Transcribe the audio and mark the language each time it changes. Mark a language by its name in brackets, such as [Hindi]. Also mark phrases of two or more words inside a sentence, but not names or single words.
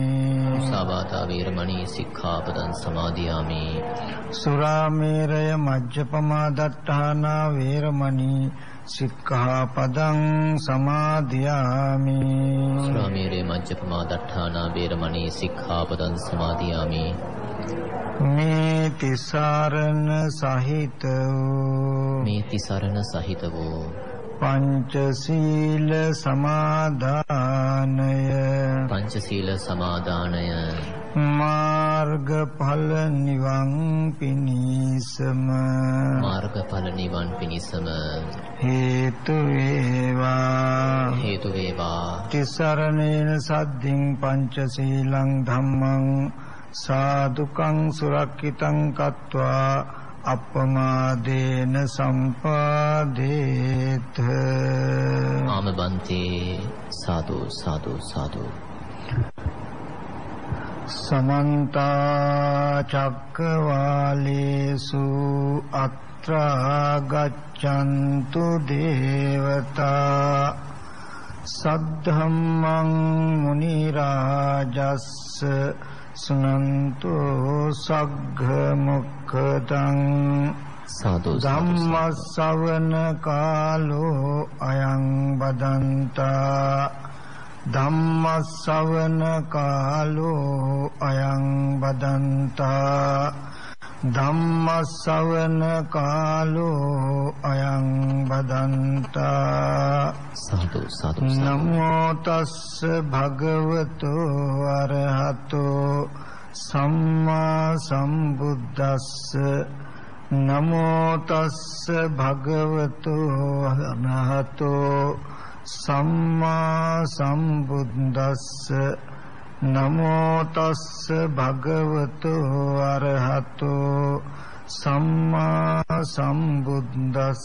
[Pali] මුසාවාදා වේරමණී සික්ඛාපදං සමාදියාමි සුරාමේරය මජ්ජපමා දට්ඨානා වේරමණී සික්ඛාපදං සමාදියාමි සුරාමේරය මජ්ජපමා දට්ඨානා වේරමණී සික්ඛාපදං සමාදියාමි [Sinhala] මේ තිසරණ සහිත වූ පංචශීල සමාදානය මාර්ගඵල නිවන් පිණිසම හේතු වේවා [Pali] තිසරණේන සද්ධින් පංචශීලං ධම්මං සාදුකං සුරක්ඛිතං කତ୍වා අපමාදේන සම්පාදේත. ආමබන්තේ සාදු සාදු සාදු. සමන්ත චක්කවාලේසු අත්‍රා ගච්ඡන්තු දේවතා සද්ධම්මං මුනි රාජස්ස සුනන්තු සග්ග මොක්ඛදං සාදු ධම්ම ශ්‍රවණ කාලෝ අයං බදන්තා ධම්ම ශ්‍රවණ කාලෝ අයං බදන්තා ධම්ම ශ්‍රවණ කාලෝ අයං බදන්තා සාදු සාදු. නමෝ තස්ස භගවතු අරහතෝ සම්මා සම්බුද්දස්ස නමෝ තස්ස භගවතු අරහතෝ සම්මා සම්බුද්දස්ස නමෝ තස්ස භගවතු අරහතෝ සම්මා සම්බුද්දස්ස